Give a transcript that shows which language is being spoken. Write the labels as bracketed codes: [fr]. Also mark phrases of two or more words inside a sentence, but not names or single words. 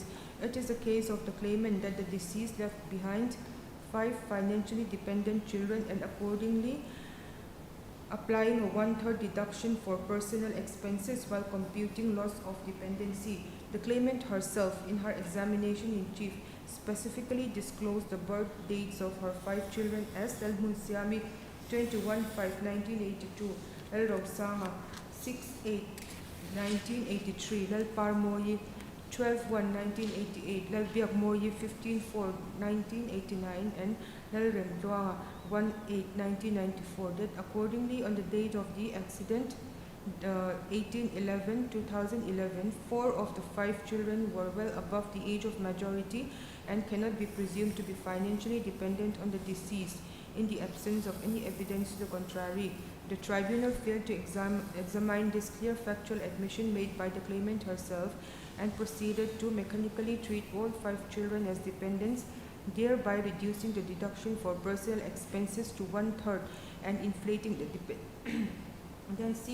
[en] It is a case of the claimant that the deceased left behind 5 financially dependent children, and accordingly applying a 1/3 deduction for personal expenses while computing loss of dependency. The claimant herself, in her examination in chief, specifically disclosed the birth dates of her 5 children as Lal Munsiami 21/5/1982, Lal Robsanga 6/8/1983, Lal Parmoyi 12/1/1988, Lal Biakmoyi 15/4/1989, and Lal Remdwanga 1/8/1994. That accordingly on the date of the accident, 18/11/2011, 4 of the 5 children were well above the age of majority and cannot be presumed to be financially dependent on the deceased. In the absence of any evidence to the contrary, the tribunal failed to examine this clear factual admission made by the claimant herself and proceeded to mechanically treat all 5 children as dependents, thereby reducing the deduction for personal expenses to 1/3 and inflating the Then C.